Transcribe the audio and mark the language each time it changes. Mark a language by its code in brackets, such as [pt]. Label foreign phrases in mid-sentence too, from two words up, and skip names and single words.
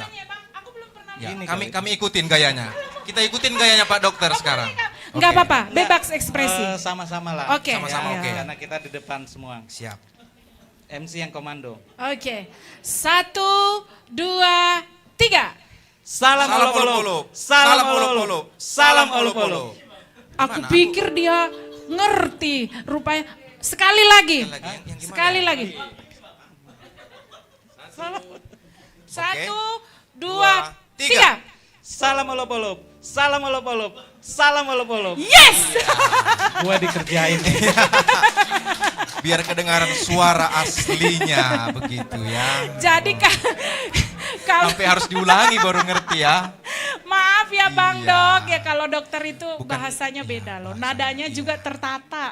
[id] Ya, kami ikutin gayanya. Kita ikutin gayanya Pak Dokter sekarang. Enggak Oke. apa-apa, bebas ekspresi. Sama-sama lah. Oke. Sama-sama, oke. Karena kita di depan semua. Siap. MC yang komando. Oke. 1, 2, 3. Salam olop-olop. Salam olop-olop. Salam olop-olop. Aku pikir dia ngerti, rupanya sekali lagi. Sekali lagi. 1, 2, 3. Salam olop-olop. Salam olop-olop. Salam olop-olop. Yes. Gua dikerjain. Biar kedengaran suara aslinya begitu ya. Jadi kalau Sampai harus diulangi baru ngerti ya. maaf Maaf ya Bang Iya. Dok, ya kalau dokter itu bahasanya beda loh, nadanya juga tertata.